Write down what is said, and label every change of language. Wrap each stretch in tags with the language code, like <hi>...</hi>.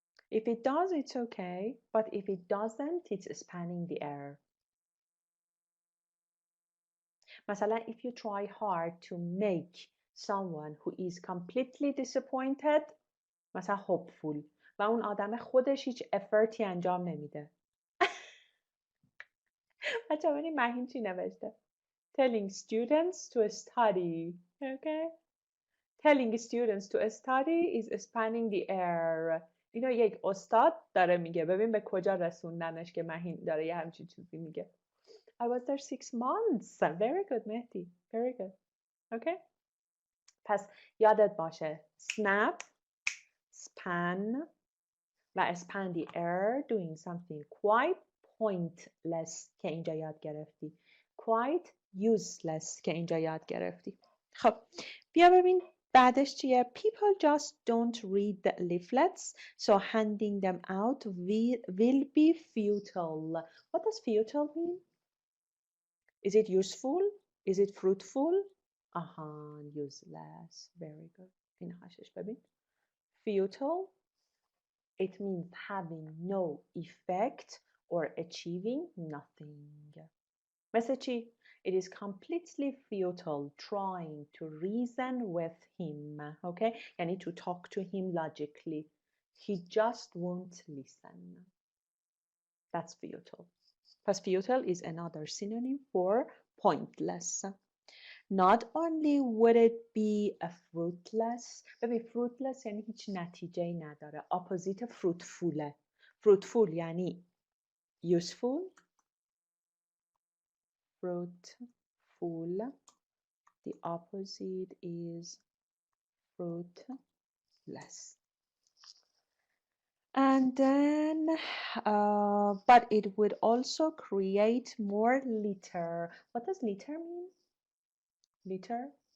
<en>If it does, it's okay. But if it doesn't, it's spanning the air. مثلا, if you try hard to make someone who is completely disappointed مثلا hopeful</en> <fa>و اون آدم خودش هیچ افرتی انجام نمیده. بچه ببینید مهین چی نوشته.</fa> <en>Telling students to study. Okay? Telling students to study is spanning the air.</en> <fa>اینو یک استاد داره میگه. ببین به کجا رسوندنش که مهین داره یه همچین چیزی میگه.</fa> <en>I was there 6 months. Very good, Mehdi. Very good. Okay?</en> <fa>پس یادت باشه.</fa> <en>Snap, span, و span the air, doing something quite pointless</en> <fa>که اینجا یاد گرفتی.</fa> <en>Quite useless</en> <fa>که اینجا یاد گرفتی. خب بیا ببین بعدش چیه.</fa> <en>People just don't read the leaflets, so handing them out will be futile. What does futile mean? Is it useful? Is it fruitful? Useless. Very good.</en> <fa>این هاشش ببین.</fa> <en>Futile, it means having no effect or achieving nothing.</en> <fa>مثل چی؟</fa> <en>It is completely futile trying to reason with him. Okay? یعنی to talk to him logically. He just won't listen. That's futile. Plus futile is another synonym for pointless. Not only would it be a fruitless.</en> <fa>ببین fruitless یعنی هیچ نتیجه‌ای نداره.</fa> <en>Opposite fruitful. Fruitful یعنی useful. Fruitful. The opposite is fruitless. And then, but it would also create more litter. What does litter mean? Litter?</en>